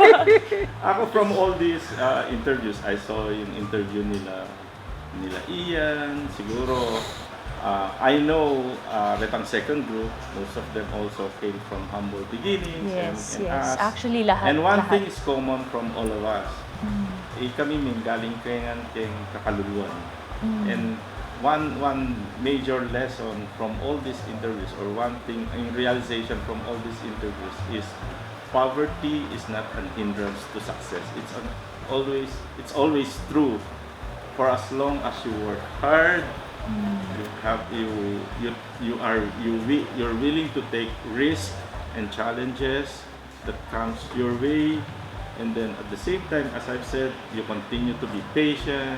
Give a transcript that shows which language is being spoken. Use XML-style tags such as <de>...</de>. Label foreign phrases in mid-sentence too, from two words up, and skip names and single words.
<en>Ako from all these interviews, I saw</en> <tl>yung interview nila Ian,</tl> <en>siguro. I know Retang second group, most of them also came from humble beginnings. Yes, and yes. us.</en> <tl>Actually, lahat.</tl> <en>And one</en> <tl>lahat.</tl> <en>thing is common from all of us.</en> <pam>Kami may galing kayan keng kakaluluwan.</pam> <en>And one major lesson from all these interviews, or one thing in realization from all these interviews, is poverty is not an hindrance to success. It's always true. For as long as you work hard, you're willing to take risks and challenges that comes your way, and then at the same time, as I've said, you continue to be patient.</en>